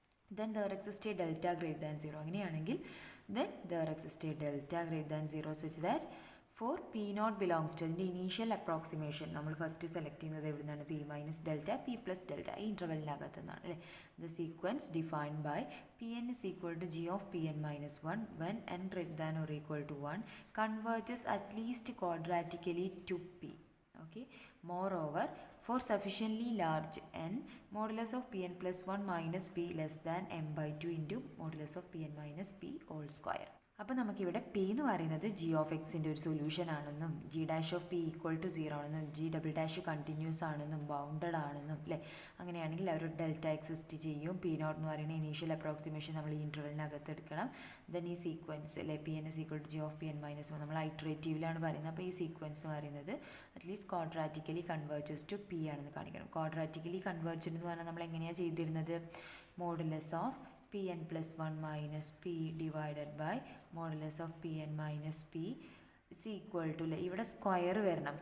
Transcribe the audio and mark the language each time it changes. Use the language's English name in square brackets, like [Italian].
[English] Then there exist a delta greater than 0. അങ്ങനെയാണെങ്കിൽ then there exist a delta greater than 0 such that for p not belongs to [Malayalam] അതിൻ്റെ initial approximation നമ്മൾ first select ചെയ്യുന്നത് എവിടെ നിന്നാണ് P minus delta P plus delta ഈ ഇൻ്റർവെല്ലിനകത്ത് നിന്നാണ് അല്ലേ. [English] The sequence defined by p n is equal to g of p n minus 1 when n greater than or equal to 1 converges at least quadratically to p. Okay. Moreover, for sufficiently large n, modulus of pn plus 1 minus p less than m by 2 into modulus of pn minus p whole square. [Malayalam] അപ്പോൾ നമുക്കിവിടെ P എന്ന് പറയുന്നത് G of എക്സിൻ്റെ ഒരു solution ആണെന്നും G dash of P equal to 0 ആണെന്നും G double dash continuous ആണെന്നും bounded ആണെന്നും അല്ലേ. അങ്ങനെയാണെങ്കിൽ അവർ ഡെൽറ്റ എക്സിസ്റ്റ് ചെയ്യും. പി നോട്ട് എന്ന് പറയുന്ന ഇനീഷ്യൽ അപ്രോക്സിമേഷൻ നമ്മൾ ഈ ഇൻ്റർവെല്ലിനകത്ത് എടുക്കണം. ദെൻ ഈ സീക്വൻസ് അല്ലേ [English] p n is equal to g of p n minus 1 [Malayalam] നമ്മൾ ഐറ്ററേറ്റീവിലാണ് പറയുന്നത്. അപ്പോൾ ഈ സീക്വൻസ് എന്ന് പറയുന്നത് അറ്റ്ലീസ്റ്റ് ക്വാഡ്രാറ്റിക്കലി [English] converges to p [Malayalam] ആണെന്ന് കാണിക്കണം. ക്വാഡ്രാറ്റിക്കലി കൺവേർജൻ എന്ന് പറഞ്ഞാൽ നമ്മൾ എങ്ങനെയാണ് ചെയ്തിരുന്നത്? [English] modulus of pn plus 1 minus p divided by modulus of pn minus p is equal to [Malayalam] ഇവിടെ സ്ക്വയർ വരണം.